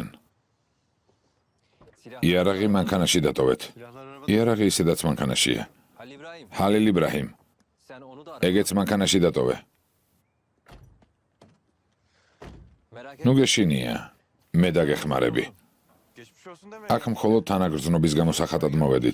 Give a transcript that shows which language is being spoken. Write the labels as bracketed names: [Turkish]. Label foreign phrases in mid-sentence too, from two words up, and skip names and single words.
[Turkish] silah. [Georgian] იარაღი მანქანაში დატოვეთ. იარაღი ისედაც მანქანაშია. [Turkish] Halil İbrahim, [Georgian] ჰალილ იბრაჰიმ, [Turkish] sen onu da ara. [Georgian] ეგეც მანქანაში დატოვე. [Turkish] Merak [Georgian] ნუ [Turkish] etme. [Georgian] გეშინია. მე დაგეხმარები. [Turkish] Geçmiş olsun deme. [Georgian] აქ მხოლოდ თანაგრძნობის გამო სახათად მოვედით.